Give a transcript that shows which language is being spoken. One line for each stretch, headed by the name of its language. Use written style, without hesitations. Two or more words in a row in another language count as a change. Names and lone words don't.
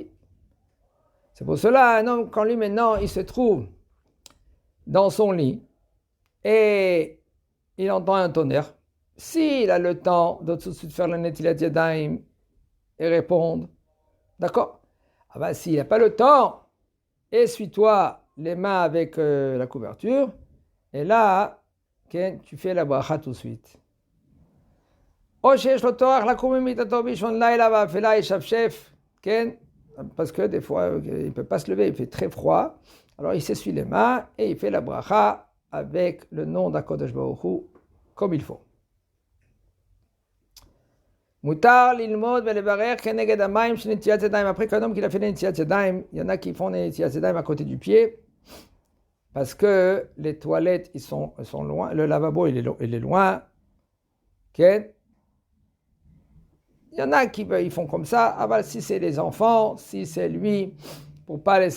French: C'est pour cela, un homme, quand lui maintenant, il se trouve dans son lit et il entend un tonnerre, s'il a le temps de tout de suite faire la
Hebrew: נטילת ידיים
French: et répondre, d'accord? Ah ben, s'il n'a pas le temps, essuie-toi les mains avec la couverture, et là, tu fais la bracha tout de suite.
Hebrew: או שיש לו תואר לקום ממיטתו באישון לילה ואפלה ישפשף
French: parce que des fois, il ne peut pas se lever, il fait très froid. Alors il s'essuie les mains et il fait la bracha avec le nom d'
Hebrew: הקדוש ברוך הוא
French: comme il faut.
Hebrew: מותר ללמוד ולברר כנגד המים של נטילת ידיים.
French: Après qu'un homme qui a fait
Hebrew: נטילת ידיים,
French: il y en a qui font
Hebrew: נטילת ידיים
French: à côté du pied parce que les toilettes ils sont loin, le lavabo il est loin. Il y en a qui ils font comme ça. Ah bah, si c'est les enfants, si c'est lui, pour pas laisser.